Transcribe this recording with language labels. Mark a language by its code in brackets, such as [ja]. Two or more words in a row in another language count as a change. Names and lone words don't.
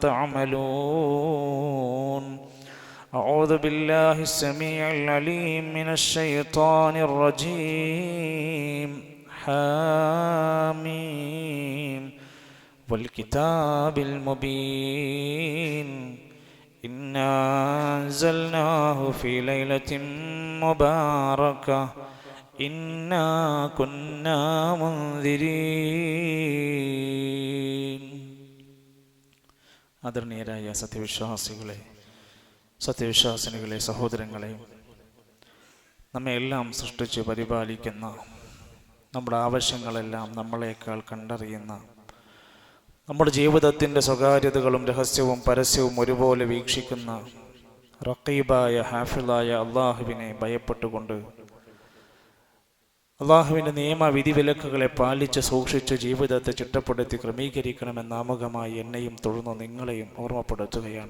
[ar] تعملون أعوذ بالله السميع العليم من الشيطان الرجيم حاميم والكتاب المبين إنا أنزلناه في ليلة مباركة إنا كنا [ml] منذرين ആദരണീയരായ സത്യവിശ്വാസിനികളെ സഹോദരങ്ങളെ, നമ്മെ എല്ലാം സൃഷ്ടിച്ച് പരിപാലിക്കുന്ന, നമ്മുടെ ആവശ്യങ്ങളെല്ലാം നമ്മളെക്കാൾ കണ്ടറിയുന്ന, നമ്മുടെ ജീവിതത്തിൻ്റെ സ്വകാര്യതകളും രഹസ്യവും പരസ്യവും ഒരുപോലെ വീക്ഷിക്കുന്ന റഖീബായ ഹാഫിളായ അള്ളാഹുവിനെ ഭയപ്പെട്ടുകൊണ്ട് അള്ളാഹുവിൻ്റെ നിയമവിധിവിലക്കുകളെ പാലിച്ച് സൂക്ഷിച്ച് ജീവിതത്തെ ചിട്ടപ്പെടുത്തി ക്രമീകരിക്കണമെന്ന് ആമുഖമായി എന്നെയും തൊഴുന്ന നിങ്ങളെയും ഓർമ്മപ്പെടുത്തുകയാണ്.